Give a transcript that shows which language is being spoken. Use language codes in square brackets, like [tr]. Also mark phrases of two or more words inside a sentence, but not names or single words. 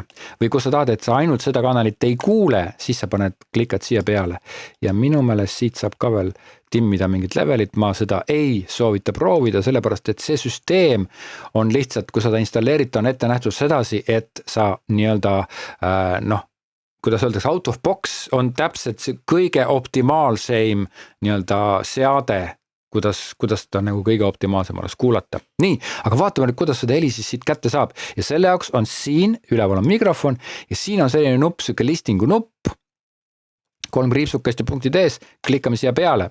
[et] Või kui sa tahad, et sa ainult seda kanalit ei kuule, siis sa klikad siia peale. Ja minu meelest siit saab ka veel timmida mingit levelit, ma seda ei soovita proovida, sellepärast et see süsteem on lihtsalt, kui seda installeerid, on ette nähtud sedasi, et sa nii-öelda kuidas öeldakse, [en] out of box [et] on täpselt see kõige optimaalseim nii-öelda seade, kuidas ta nagu kõige optimaalsem oleks kuulata. Nii, aga vaatame nüüd, kuidas seda heli siis siit kätte saab. Ja selle jaoks on siin, üleval on mikrofon ja siin on selline nupp, selline listingu nupp, 3 kriipsukest ja punktid ees, klikkame siia peale.